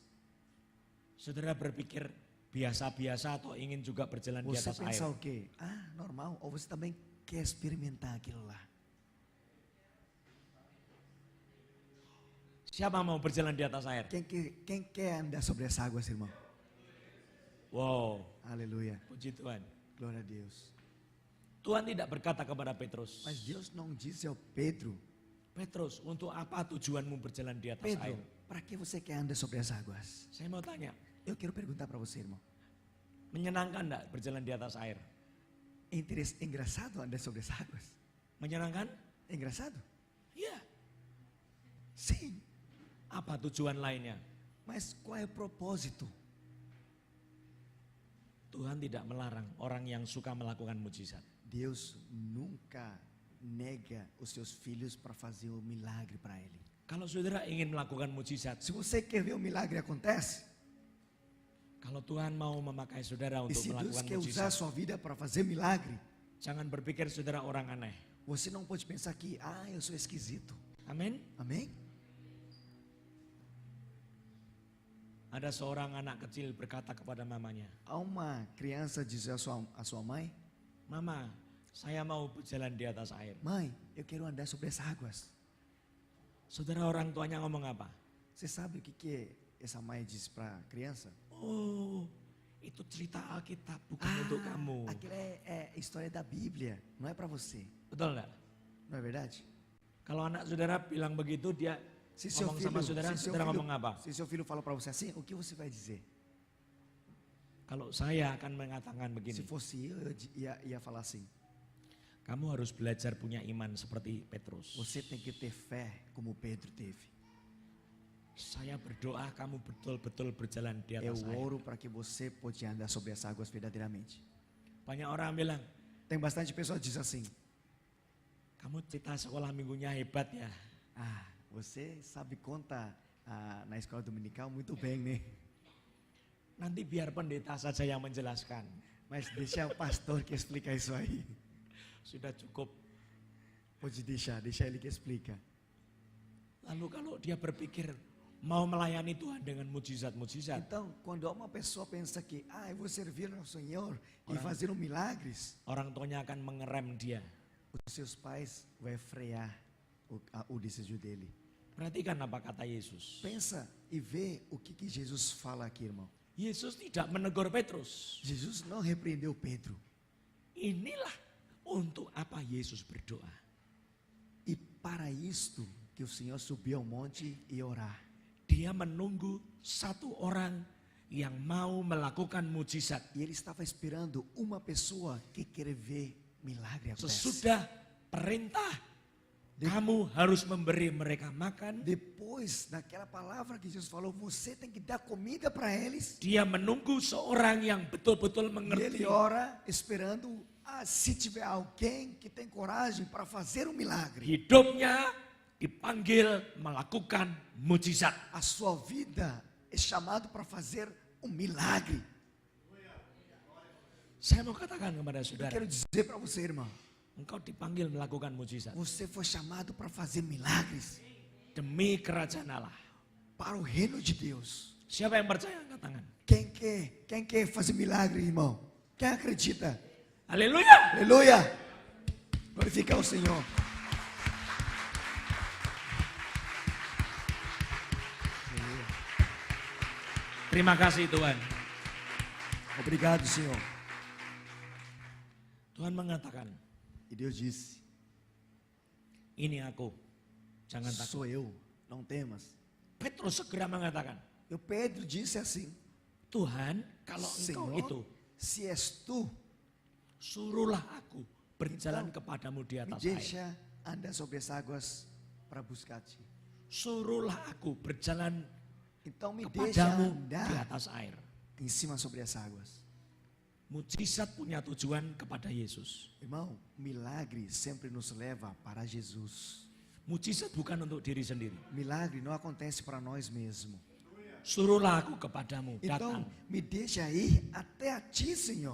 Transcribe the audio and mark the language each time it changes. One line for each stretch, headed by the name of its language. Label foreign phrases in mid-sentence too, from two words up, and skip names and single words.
Indonesian: saudara berpikir biasa-biasa atau ingin juga berjalan di
Portuguese: você
Indonesian: atas air?
Portuguese: pensa o quê? Ah, normal. Ou você também quer experimentar aquilo lá?
Indonesian: Siapa mau berjalan di atas air?
Portuguese: Quem quer andar sobre as águas, irmão? Wow, Aleluia.
Indonesian: puji Tuhan.
Portuguese: Glória a Deus.
Indonesian: Tuhan tidak berkata kepada Petrus,
Portuguese: Mas Deus não disse ao Pedro:
Indonesian: Petrus, untuk apa tujuanmu berjalan di atas
Portuguese: Pedro,
Indonesian: air?
Portuguese: para que você quer andar sobre as águas?
Indonesian: Saya mau tanya,
Portuguese: Eu quero perguntar para você, irmão.
Indonesian: menyenangkan enggak berjalan di atas air?
Portuguese: É engraçado andar sobre as águas?
Indonesian: Menyenangkan?
Portuguese: É engraçado?
Indonesian: Iya.
Portuguese: Sim.
Indonesian: Apa tujuan lainnya?
Portuguese: Mas qual é o propósito?
Indonesian: Tuhan tidak melarang orang yang suka melakukan mujizat.
Portuguese: Deus nunca nega os seus filhos para fazer um milagre para ele.
Indonesian: Kalau saudara ingin melakukan mujizat,
Portuguese: Se você quer ver um milagre acontece,
Indonesian: kalau Tuhan mau memakai saudara
Portuguese: e
Indonesian: untuk
Portuguese: se Deus
Indonesian: melakukan
Portuguese: quer usar a
Indonesian: mujizat,
Portuguese: sua vida para fazer milagre,
Indonesian: jangan berpikir saudara orang aneh.
Portuguese: você não pode pensar que, eu sou esquisito.
Indonesian: Amin.
Portuguese: Amém?
Indonesian: Ada seorang anak kecil berkata kepada mamanya,
Portuguese: Há uma criança dizer à sua mãe,
Indonesian: "Mama, saya mau berjalan di atas air."
Portuguese: mãe, eu quero andar sobre as águas.
Indonesian: Saudara, orang tuanya ngomong apa?
Portuguese: Você sabe o que essa mãe disse para a criança?
Indonesian: Oh, itu cerita Alkitab, bukan untuk kamu.
Portuguese: Aquilo é história da Bíblia, não é para você.
Indonesian: Betul enggak?
Portuguese: Não é verdade?
Indonesian: Kalau anak saudara bilang begitu, dia
Portuguese: Se seu
Indonesian: ngomong sama saudara,
Portuguese: se seu
Indonesian: saudara
Portuguese: filho,
Indonesian: ngomong apa?
Portuguese: se seu filho fala para você assim, o que você vai dizer?
Indonesian: Kalau saya akan mengatakan
Portuguese: Se
Indonesian: begini,
Portuguese: fosse eu ia falar assim,
Indonesian: kamu harus belajar punya iman seperti Petrus.
Portuguese: você tem que ter fé como Pedro teve.
Indonesian: Saya berdoa kamu betul-betul berjalan di
Portuguese: Eu
Indonesian: atas air.
Portuguese: oro para que você pode andar sobre as águas verdadeiramente.
Indonesian: Banyak orang bilang,
Portuguese: Tem bastante pessoas que dizem assim,
Indonesian: kamu cerita sekolah minggunya hebat ya.
Portuguese: você sabe contar na escola dominical muito bem, né?
Indonesian: Nanti biar pendeta saja yang menjelaskan.
Portuguese: Mas deixa o pastor que explica isso aí.
Indonesian: Sudah cukup.
Portuguese: Pode deixa ele que explica.
Indonesian: Lalu kalau dia berpikir mau melayani Tuhan dengan mujizat-mujizat,
Portuguese: Então, quando uma pessoa pensa que, eu vou servir ao Senhor e fazer milagres,
Indonesian: orang tuanya akan mengerem dia.
Portuguese: os seus pais vão frear o desejo dele.
Indonesian: Perhatikan apa kata Yesus.
Portuguese: Pensa e vê o que Jesus fala aqui, irmão.
Indonesian: Yesus tidak menegur Petrus.
Portuguese: Jesus não repreendeu Pedro.
Indonesian: Inilah untuk apa Yesus berdoa.
Portuguese: E para isto que o Senhor subiu ao monte e orar.
Indonesian: Dia menunggu satu orang yang mau melakukan mujizat.
Portuguese: E ele estava esperando uma pessoa que quer ver milagre acontecer.
Indonesian: Sesudah perintah, kamu harus memberi mereka makan.
Portuguese: Depois daquela palavra que Jesus falou, você tem que dar comida para eles.
Indonesian: Dia menunggu seorang yang betul-betul
Portuguese: E
Indonesian: mengerti.
Portuguese: ele ora esperando, se tiver alguém que tem coragem para fazer um milagre.
Indonesian: Hidupnya dipanggil melakukan mujizat.
Portuguese: A sua vida é chamado para fazer um milagre.
Indonesian: Saya mau katakan kepada
Portuguese: Eu
Indonesian: saudara,
Portuguese: quero dizer para você, irmão,
Indonesian: engkau dipanggil melakukan mujizat.
Portuguese: você foi chamado para fazer milagres
Indonesian: Demi kerajaan Allah.
Portuguese: para o reino de Deus.
Indonesian: Siapa yang percaya angkat tangan?
Portuguese: Quem quer fazer milagre, irmão? Quem acredita?
Indonesian: Haleluya.
Portuguese: Aleluia! Glorificar o Senhor.
Indonesian: Terima kasih Tuhan.
Portuguese: Obrigado, Senhor.
Indonesian: Tuhan mengatakan,
Portuguese: E Deus disse,
Indonesian: ini aku. Jangan takut.
Portuguese: sou eu, não temas.
Indonesian: Petrus segera mengatakan,
Portuguese: E o Pedro disse assim,
Indonesian: Tuhan, kalau engkau
Portuguese: Senhor,
Indonesian: itu,
Portuguese: se és tu,
Indonesian: suruhlah aku berjalan kepadamu di
Portuguese: me
Indonesian: atas air.
Portuguese: deixa andar sobre as águas para buscar-te.
Indonesian: Suruhlah aku berjalan
Portuguese: Então me deixa
Indonesian: kepadamu di
Portuguese: andar
Indonesian: atas air.
Portuguese: em cima sobre as águas.
Indonesian: Mujizat punya tujuan kepada Yesus.
Portuguese: Irmão, milagre sempre nos leva para Jesus.
Indonesian: Mujizat bukan untuk diri sendiri.
Portuguese: Milagre não acontece para nós mesmos.
Indonesian: Suruhlah aku kepadamu,
Portuguese: Então,
Indonesian: datang.
Portuguese: me deixa ir até a ti, Senhor.